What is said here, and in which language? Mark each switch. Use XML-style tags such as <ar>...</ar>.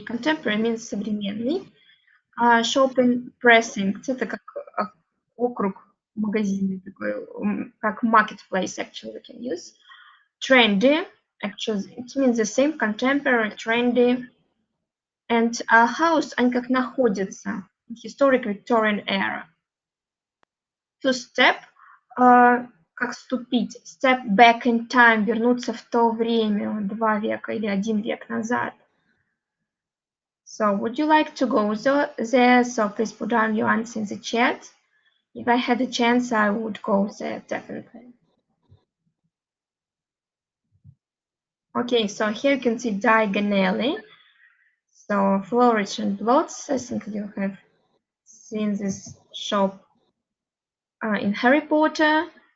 <en>Contemporary means современный. Shopping precinct,</en> <ru>это как округ магазинный такой, как marketplace</ru> <en>actually we can use. Trendy, actually it means the same, contemporary, trendy. And house,</en> <ru>они как находятся,</ru> <en>historic Victorian era. To step,</en> <ru>как ступить,</ru> <en>step back in time,</en> <ru>вернуться в то время, 2 века или 1 век назад.</ru> <en>So, would you like to go there? So please put down your answer in the chat. If I had a chance, I would go there, definitely. Okay, so here you can see Diagon Alley. So, Flourish and Blots, I think you have seen this shop in Harry Potter.</en>